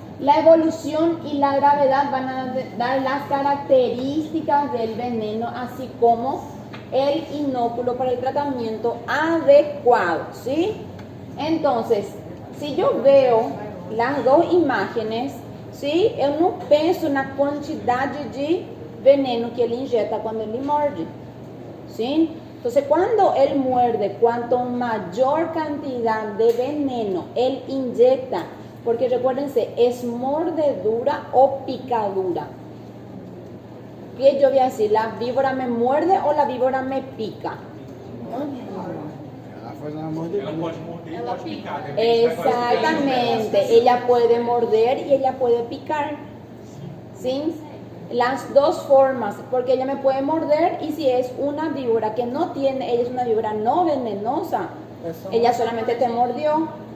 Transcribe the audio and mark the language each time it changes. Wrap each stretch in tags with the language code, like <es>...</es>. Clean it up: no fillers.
<es>La evolución y la gravedad van a dar las características del veneno, así como el inóculo para el tratamiento adecuado, ¿sí? Entonces, si yo veo las dos imágenes, ¿sí?</es> <pt>Eu não penso na quantidade de veneno que ele injeta</pt> <es>cuando</es> <pt>ele morde, ¿sí?</pt> <es>Entonces, cuando él muerde, cuanto mayor cantidad de veneno él inyecta, porque recuérdense, es mordedura o picadura. ¿Qué yo voy a decir? ¿La víbora me muerde o la víbora me pica?</es> <pt>Ela pode morder e pode picar.</pt> <es>Exactamente, ella puede morder y ella puede picar, ¿sí? Las dos formas, porque ella me puede morder y si es una víbora que no tiene, ella es una víbora no venenosa, ella solamente te mordió.</es>